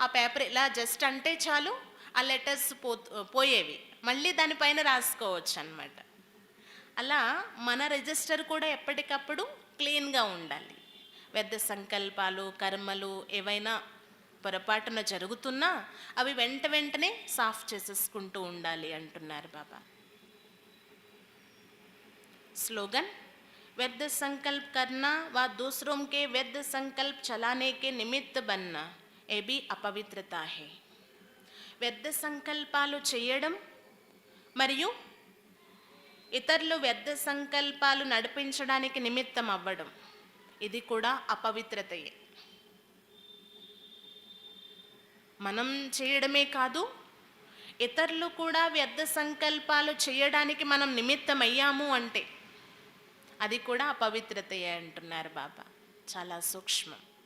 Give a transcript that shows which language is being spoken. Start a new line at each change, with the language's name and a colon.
Telugu: ఆ పేపర్ ఇలా జస్ట్ అంటే చాలు ఆ లెటర్స్ పోయేవి, మళ్ళీ దానిపైన రాసుకోవచ్చు అన్నమాట. అలా మన రిజిస్టర్ కూడా ఎప్పటికప్పుడు క్లీన్గా ఉండాలి. వ్యర్థ సంకల్పాలు, కర్మలు ఏవైనా పొరపాటున జరుగుతున్నా అవి వెంటనే సాఫ్ చేసేసుకుంటూ ఉండాలి అంటున్నారు బాబా.
Hindi: स्लोगन, व्यर्थ संकल्प करना व दूसरों के व्यर्थ संकल्प चलाने के निमित्त बनना ये भी अपवित्रता है.
Telugu: వ్యర్థ సంకల్పాలు చేయడం మరియు ఇతరులు వ్యర్థ సంకల్పాలు నడిపించడానికి నిమిత్తం అవ్వడం ఇది కూడా అపవిత్రతయే. మనం చేయడమే కాదు, ఇతరులు కూడా వ్యర్థ సంకల్పాలు చేయడానికి మనం నిమిత్తం అయ్యాము అంటే అది కూడా అపవిత్రతయే అంటున్నారు బాబా. చాలా సూక్ష్మం.